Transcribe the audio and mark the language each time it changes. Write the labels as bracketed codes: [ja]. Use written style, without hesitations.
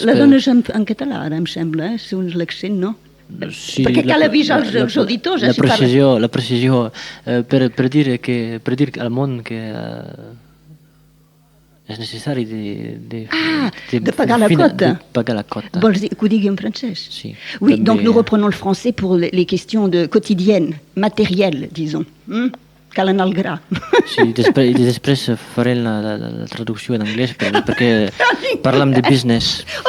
[ca] La dones en català, ara em sembla, segons l'accent, no? Sí, perquè cal avisar els auditors. La precisió per dir al món que és necessari de pagar la quota. Vols dir que ho digui en francès? Sí. [fr] Oui, donc nous reprenons le français pour les questions quotidiennes, matérielles, disons. [ca] Cal anar al gra. Sí, després farem la traducció en anglès perquè parlem de business.